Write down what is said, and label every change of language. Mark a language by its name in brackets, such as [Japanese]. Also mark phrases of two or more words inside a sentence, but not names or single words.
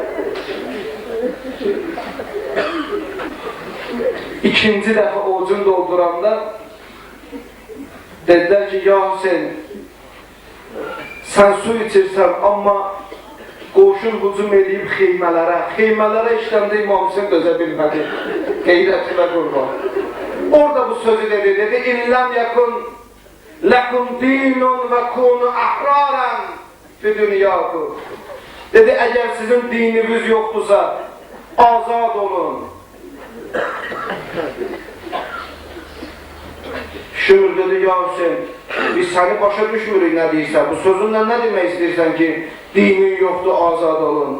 [Azerbaijani] İkinci dəfə oğuzun dolduranda dedilər ki, ya Hüseyin, sən su içirsən, amma qoşun hücum edib xeymələrə işləndə İmam Hüseyin dözə bilmədi. Qeyrətinə qurban. Orada bu sözü dedi, [Arabic] إن لم يكن لكم دين وكونوا أحرارا في دنياكم. [Azerbaijani] Dedi, əgər sizin dininiz yoxdursa, azad olun. Şümür dedi, ya Hüseyin, biz səni başa düşmürük nə deyirsən, bu sözünlə nə demək istəyirsən ki, dinin yoxdur, azad olun.